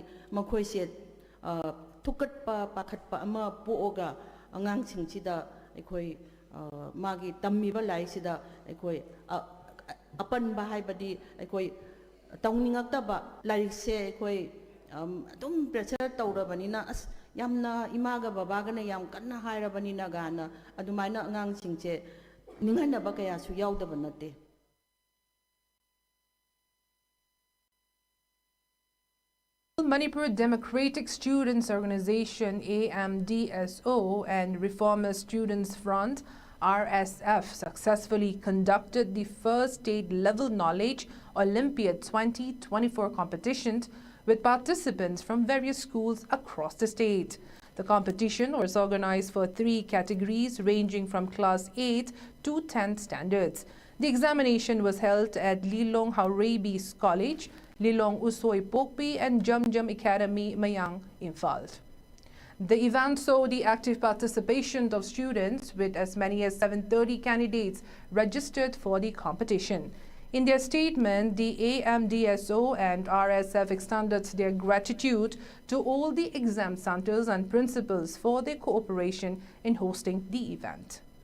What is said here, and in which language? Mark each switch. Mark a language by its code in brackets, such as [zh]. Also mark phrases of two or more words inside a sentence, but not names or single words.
[mni] makoise thukatpa pakhatpa ama pooga angangsingchida ekhoi magi tammiba laisida ekhoi apanba haibadi ekhoi tauningakta lairikse ekhoi adum pressure taurabanina as yamna imaga babaga na yam kanna hairabanina gana adumaina angangsingche ninganaba kaya su yaudaba nate. [en] Manipur Democratic Students Organization AMDSO and Reformist Students Front RSF successfully conducted the first state-level Knowledge Olympiad 2024 competitions with participants from various schools across the state. The competition was organized for 3 categories ranging from Class 8 to 10th standards. The examination was held at Lilong Haurabi's College, Lilong Usoy Pokpi and Jumjum Academy, Mayang, Imphal. The event saw the active participation of students with as many as 730 candidates registered for the competition. In their statement, the AMDSO and RSF extended their gratitude to all the exam centers and principals for their cooperation in hosting the event.